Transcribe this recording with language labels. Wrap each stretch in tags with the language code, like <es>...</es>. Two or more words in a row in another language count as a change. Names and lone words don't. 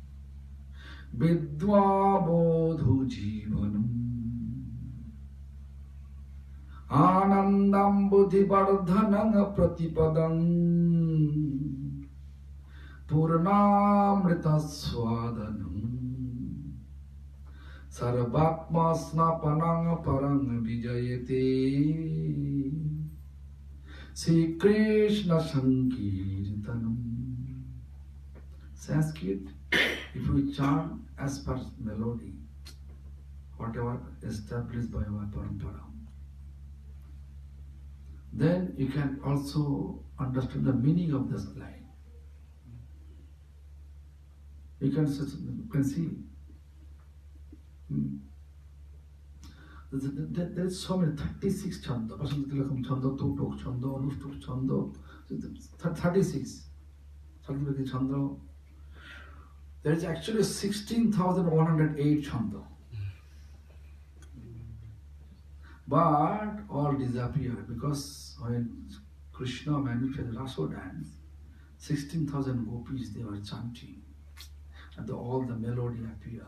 <sa>Vidva bodhu jivanam Anandam buddhi vardhanam pratipadam Purnamrita swadanam Sarvatma snapanam parang vijayate Sri Krishna Sankirtanam.</sa> <en>Sanskrit If we chant as per melody, whatever established by our parampara, then you can also understand the meaning of this line. You can see. There is so many 36 chanda, Vasantilakam chanda, Tuk chanda, Anustuk chanda, 36. Sankirti chanda. There is actually 16,108 chanda. But all disappeared because when Krishna manifested Raso dance, 16,000 gopis they were chanting, and all the melody appeared.</en>